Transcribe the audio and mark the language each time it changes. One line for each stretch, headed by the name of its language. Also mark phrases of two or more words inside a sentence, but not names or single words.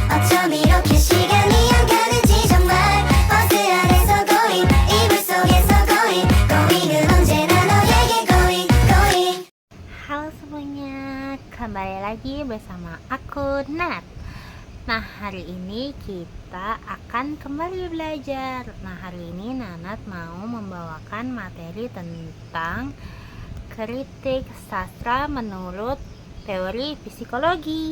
Korean: 어쩜 이렇게 시간이 안 가는지 정말 버스 안에서 고잉 이불 속에서 고잉 고잉은 언제나 너에게
English: going going.
Indonesian: Halo semuanya, kembali lagi bersama aku Nat. Nah, hari ini kita akan kembali belajar. Nah, hari ini Nanat mau membawakan materi tentang kritik sastra menurut teori psikologi.